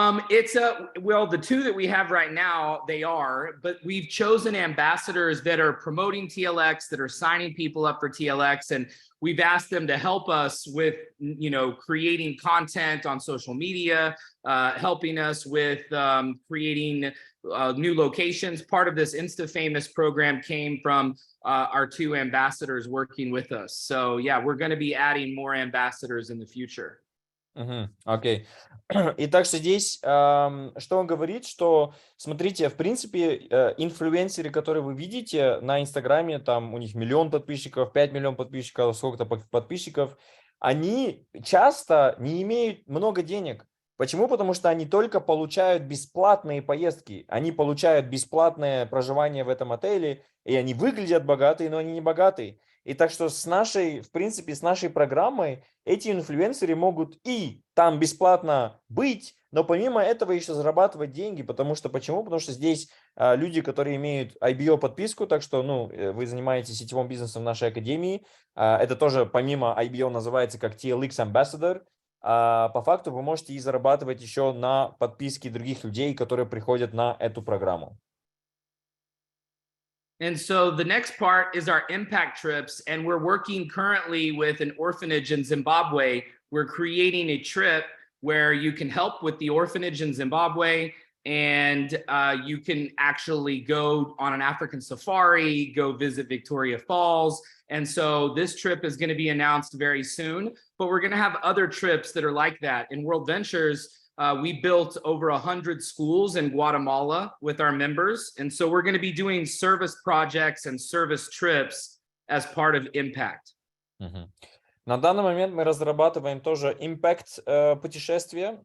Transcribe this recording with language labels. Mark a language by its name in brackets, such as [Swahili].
[English] It's well, the two that we have right now, they are, but we've chosen ambassadors that are promoting TLX, that are signing people up for TLX, and we've asked them to help us with, you know, creating content on social media, helping us with creating new locations. Part of this Insta-Famous program came from our two ambassadors working with us. So yeah, we're going to be adding more ambassadors in the future. [Russian] Окей. Итак, что здесь, что он говорит, что, смотрите, в принципе, инфлюенсеры, которые вы видите на Инстаграме, там у них 1 миллион подписчиков, 5 миллионов подписчиков, сколько-то подписчиков, они часто не имеют много денег. Почему? Потому что они только получают бесплатные поездки, они получают бесплатное проживание в этом отеле, и они выглядят богатые, но они не богатые. И так что с нашей, в принципе, с нашей программой эти инфлюенсеры могут и там бесплатно быть, но помимо этого еще зарабатывать деньги. Потому что, почему? Потому что здесь люди, которые имеют IBO подписку, так что, вы занимаетесь сетевым бизнесом в нашей академии. Это тоже помимо IBO называется как TLX Ambassador. По факту вы можете и зарабатывать еще на подписке других людей, которые приходят на эту программу. [English] And so the next part is our impact trips. And we're working currently with an orphanage in Zimbabwe. We're creating a trip where you can help with the orphanage in Zimbabwe, and you can actually go on an African safari, go visit Victoria Falls. And so this trip is going to be announced very soon, but we're going to have other trips that are like that. In World Ventures, we built over 100 schools in Guatemala with our members. And so we're going to be doing service projects and service trips as part of Impact. [Russian] На данный момент мы разрабатываем тоже impact путешествия.